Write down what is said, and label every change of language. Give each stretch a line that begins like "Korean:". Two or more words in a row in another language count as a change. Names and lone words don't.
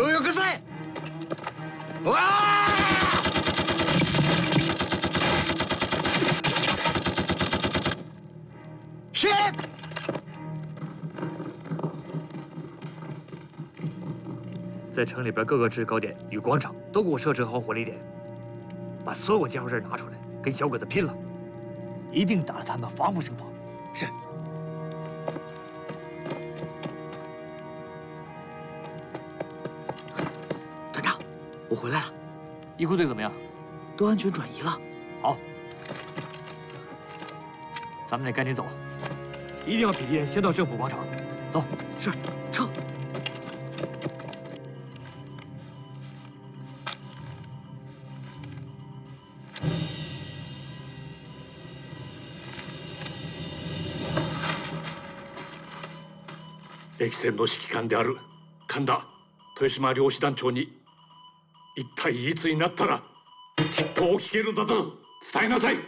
Japanese: るさい。わあ！引け！
Chinese: 在城里边各个制高点与广场都给我设置好火力点，把所有家伙事拿出来，跟小鬼子拼了，一定打得他们防不胜防。是。团长，我回来了，医护队怎么样？都安全转移了。好，咱们得赶紧走，一定要比敌人先到政府广场。走，是，撤。
Japanese: 歴戦の指揮官である神田豊島漁師団長に一体いつになったら吉報を聞けるのだと伝えなさい。